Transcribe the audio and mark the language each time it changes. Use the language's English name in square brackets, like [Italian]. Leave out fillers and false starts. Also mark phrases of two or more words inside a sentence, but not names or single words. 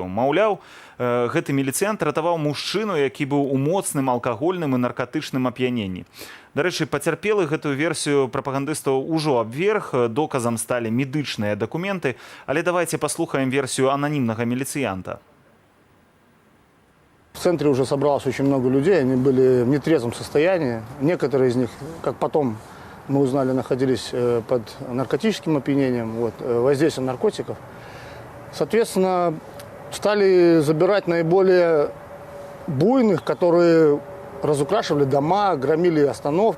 [Belarusian] Маўляў, гэты міліцыянт ратаваў мужчыну, які быў у моцным алкагольным і наркатычным ап'яненні. Дарэчы, пацярпелы гэтую версію прапагандыстаў ужо абверг, доказам сталі медычныя дакументы, але давайце паслухаем версію ананімнага міліцыянта. [Russian] В центре уже собралось очень много людей, они были в нетрезвом состоянии. Некоторые из них, как потом мы узнали, находились под наркотическим опьянением, воздействием наркотиков. Соответственно, стали забирать наиболее буйных, которые разукрашивали дома, громили остановки.